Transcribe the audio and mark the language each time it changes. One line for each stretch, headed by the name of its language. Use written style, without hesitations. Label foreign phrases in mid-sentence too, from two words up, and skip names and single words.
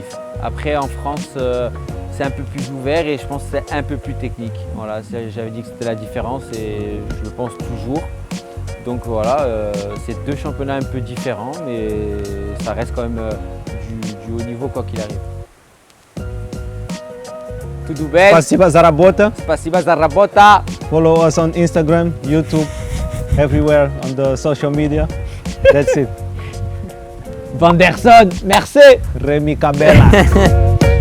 French: Après, en France, c'est un peu plus ouvert et je pense que c'est un peu plus technique. Voilà, j'avais dit que c'était la différence et je le pense toujours. Donc voilà, c'est deux championnats un peu différents, mais ça reste quand même du haut niveau quoi qu'il arrive.
Portuguese: Tudo bem?
Russian: Спасибо за работу. Спасибо за работу.
English: Follow us on Instagram, YouTube, everywhere on the social media. That's it.
French: Vanderson, merci. Rémi Cabella.